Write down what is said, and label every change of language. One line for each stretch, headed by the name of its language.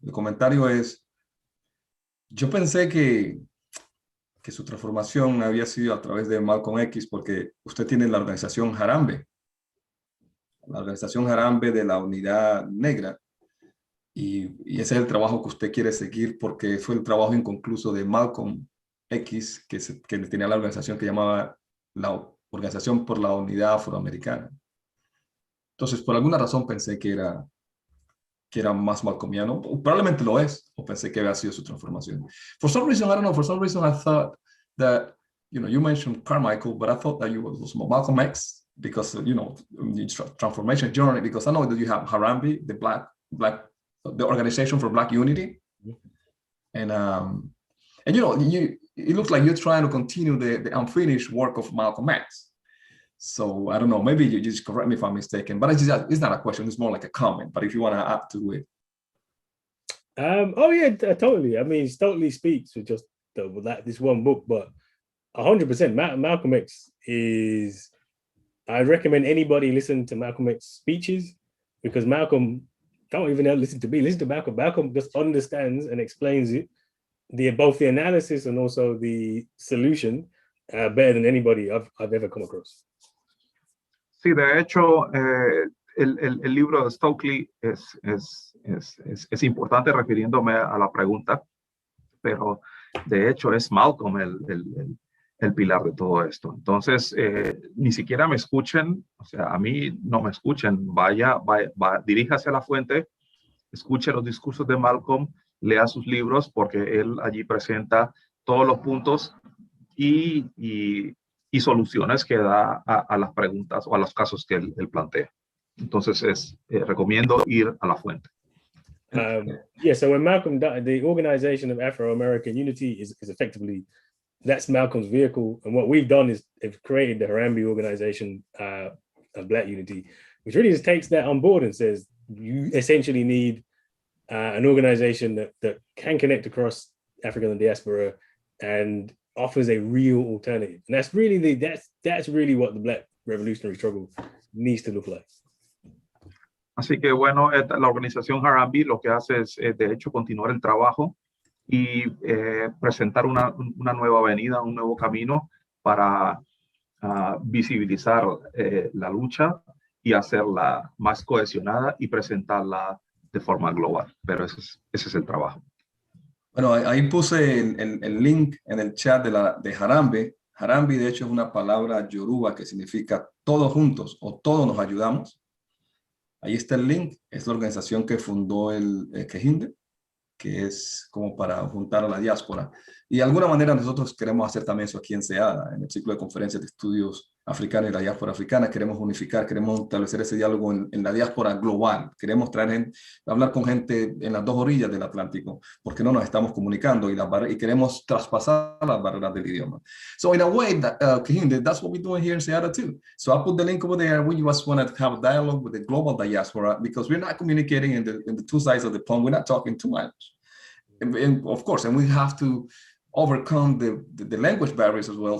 Spanish: El comentario es, yo pensé que su transformación había sido a través de Malcolm X, porque usted tiene la organización Harambee, la organización Harambee de la unidad negra, y ese es el trabajo que usted quiere seguir, porque fue el trabajo inconcluso de Malcolm X, que tenía la organización que llamaba la Organización por la Unidad Afroamericana. Entonces, por alguna razón pensé que era más malcolmiano. Probablemente lo es, o pensé que había sido su transformación.
English: For some reason, I don't know, for some reason I thought that, you mentioned Carmichael, but I thought that you was Malcolm X, because, the transformation journey, because I know that you have Harambee, the Organization for Black Unity. And it looks like you're trying to continue the unfinished work of Malcolm X. So I don't know, maybe you just correct me if I'm mistaken, but it's not a question, it's more like a comment, but if you want to add to it. Oh yeah, totally. I mean, it totally speaks with just this one book, but 100%, Malcolm X is, I recommend anybody listen to Malcolm X speeches, because Malcolm, don't even listen to me, listen to Malcolm. Malcolm just understands and explains it, both the analysis and also the solution better than anybody I've ever come across.
Spanish: Sí, de hecho, el libro de Stokely es importante, refiriéndome a la pregunta, pero de hecho es Malcolm el pilar de todo esto. Entonces, ni siquiera me escuchen, o sea, a mí no me escuchen, diríjase a la fuente, escuche los discursos de Malcolm, lea sus libros, porque él allí presenta todos los puntos y soluciones que da a las preguntas o a los casos que él plantea. Entonces, recomiendo ir a la fuente.
English: Yeah, so when Malcolm died, the Organization of Afro-American Unity is effectively, that's Malcolm's vehicle. And what we've done is they've created the Harambee Organization of Black Unity, which really just takes that on board and says, you essentially need an organization that can connect across Africa and diaspora and offers a real alternative. And that's really that's really what the Black revolutionary struggle needs to look like.
Spanish: Así que bueno, la organización Harambee lo que hace es, de hecho, continuar el trabajo y presentar una nueva avenida, un nuevo camino para visibilizar la lucha y hacerla más cohesionada y presentarla de forma global. Pero ese es el trabajo. Bueno, ahí puse el link en el chat de Harambee. Harambee, de hecho, es una palabra yoruba que significa todos juntos o todos nos ayudamos. Ahí está el link, es la organización que fundó el Kehinde, que es como para juntar a la diáspora. Y de alguna manera nosotros queremos hacer también eso aquí en CEADA, en el ciclo de conferencias de estudios africanos y la diáspora africana. Queremos unificar, queremos establecer ese diálogo en la diáspora global. Queremos hablar con gente en las dos orillas del Atlántico, porque no nos estamos comunicando y queremos traspasar las barreras del idioma.
English: So in a way, Kehinde, that's what we're doing here in CEADA too. So I put the link over there. We just want to have a dialogue with the global diaspora, because we're not communicating in the two sides of the pond. We're not talking too much. And of course, and we have to overcome the language barriers as well.